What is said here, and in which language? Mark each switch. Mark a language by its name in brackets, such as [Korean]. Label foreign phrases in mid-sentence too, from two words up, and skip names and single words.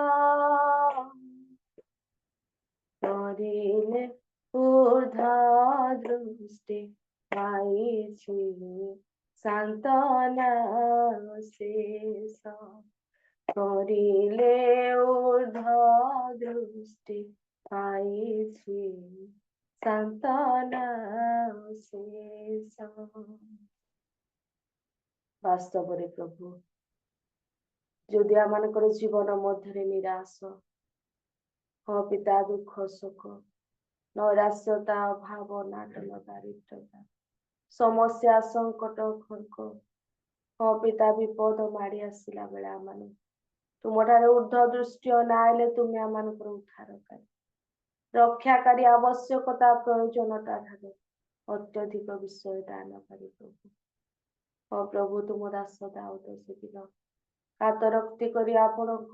[Odia] କରିଲେ ଊର୍ଦ୍ଧ୍ୱ ଦୃଷ୍ଟି ପାଇଛି ସାନ୍ତ୍ୱନା ଶେଷ କରିଲେ ଊର୍ଦ୍ଧ୍ୱ ଦୃଷ୍ଟି ପାଇଛି ସାନ୍ତ୍ୱନା ଶେଷ বাস্তବରେ ପ୍ରଭୁ ଯଦି ଆମମାନଙ୍କର ଜୀବନ ମଧ୍ୟରେ ନିରାଶ ହଁ ପିତା ଦୁଃଖ ଶୋକ ନୈରାଶ୍ୟତା ଅଭାବ ଅନାଟନ ଦାରିଦ୍ରତା ସମସ୍ୟା ସଙ୍କଟ ଖର୍କ ହଁ ପିତା ବିପଦ ମାଡି ଆସିଲା ବେଳେ ଆମମାନେ ତୁମଠାରେ ଊର୍ଦ୍ଧ୍ୱ ଦୃଷ୍ଟି ଅନାଇଲେ ତୁମେ ଆମମାନଙ୍କର ଉଦ୍ଧାରକାରୀ ରକ୍ଷାକାରୀ ଆବଶ୍ୟକତା ପ୍ରୟୋଜନତା ଠାରୁ ଅତ୍ୟଧିକ ବିଷୟ ଦାନକାରୀ ପ୍ରଭୁ ହଁ ପ୍ରଭୁ ତୁମ ଦାସ ଦାଉଦ ସେଦିନ କାତରକ୍ତି କରି ଆପଣଙ୍କ